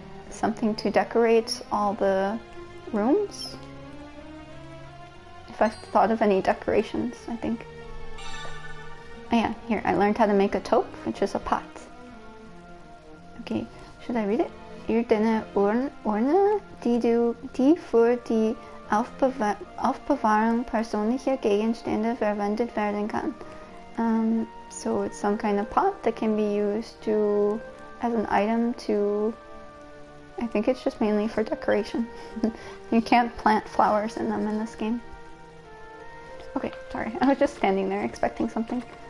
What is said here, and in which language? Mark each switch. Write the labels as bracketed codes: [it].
[en] Something to decorate all the rooms? If I've thought of any decorations, I think. Oh yeah, here, I learned how to make a taupe, which is a pot. Okay, should I read it? [de] Deine Urne, die für die Aufbewahrung persönlicher Gegenstände verwendet werden kann. [en] So it's some kind of pot that can be used as an item to, I think it's just mainly for decoration. You can't plant flowers in them in this game. Okay, sorry, I was just standing there expecting something.